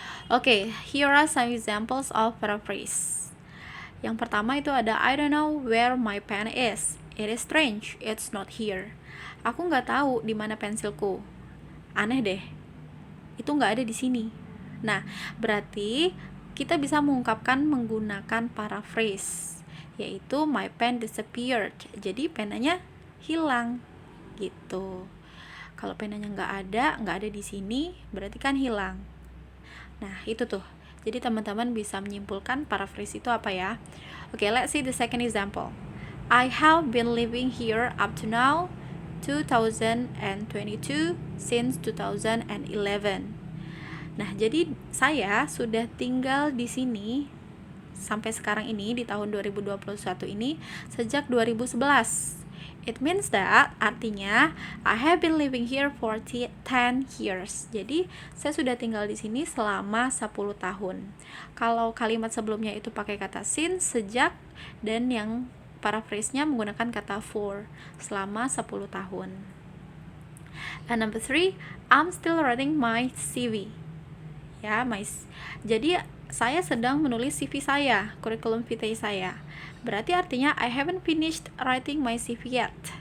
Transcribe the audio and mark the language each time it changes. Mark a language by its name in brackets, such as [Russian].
[English] Oke, here are some examples of paraphrase. [Indonesian] Yang pertama itu ada [English] I don't know where my pen is. It is strange, it's not here. [Indonesian] Aku nggak tahu di mana pensilku. Aneh deh, itu nggak ada di sini. Nah, berarti kita bisa mengungkapkan menggunakan paraphrase, yaitu [English] my pen disappeared. [Indonesian] Jadi penanya hilang, gitu. Kalau penanya nggak ada di sini, berarti kan hilang. Nah, itu tuh. Jadi teman-teman bisa menyimpulkan paraphrase itu apa ya? [English] Oke, let's see the second example. I have been living here up to now, 2022, since 2011. [Indonesian] Nah, jadi saya sudah tinggal di sini sampai sekarang ini di tahun 2021 ini sejak 2011. [English] It means that, artinya I have been living here for 10 years. [Indonesian] Jadi, saya sudah tinggal di sini selama 10 tahun. Kalau kalimat sebelumnya itu pakai kata since, sejak, dan yang paraphrase-nya menggunakan kata for, selama 10 tahun. [English] And number 3, I'm still writing my CV. [Indonesian] Ya, jadi saya sedang menulis CV saya, curriculum vitae saya. Berarti artinya [English] I haven't finished writing my CV yet.